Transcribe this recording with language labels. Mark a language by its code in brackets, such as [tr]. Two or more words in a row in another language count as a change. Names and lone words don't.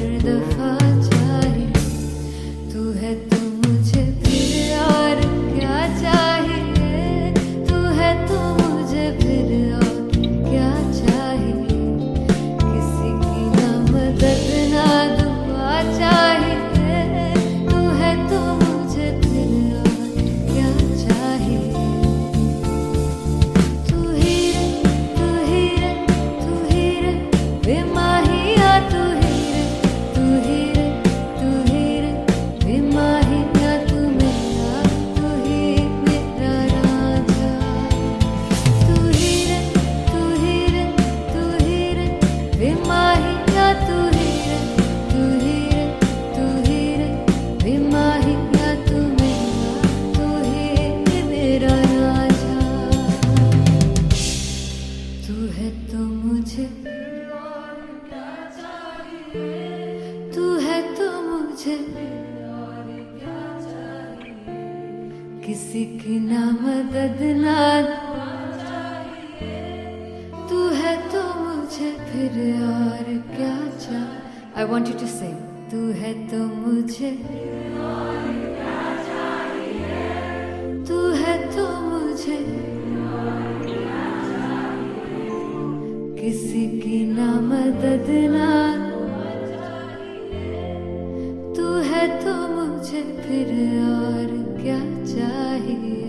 [hi] दफा चाहिए तू है तो मुझे फिर और क्या चाहिए तू है तो मुझे फिर और क्या चाहिए किसी की ना मदद ना दुआ चाहिए तू है तो मुझे फिर और क्या चाहिए तू ही रे तू ही रे तू ही रे बेमाहिया तू ही रे तू ही रे तू ही रे बेमाहिया तू ही मेरा राजा तू ही रे तू ही रे तू ही रे बेमाहिया तू ही रे तू ही रे तू ही रे बेमाहिया तू ही मेरा राजा तू है तो मुझे और क्या चाहिए मुझे किसी की ना मदद ना तू है तो मुझे फिर और क्या चाहिए. [en] I want you to sing. [hi] तू है तो मुझे तू है तो मुझे किसी की ना मदद ना तू है तो मुझे फिर और क्या चाहिए.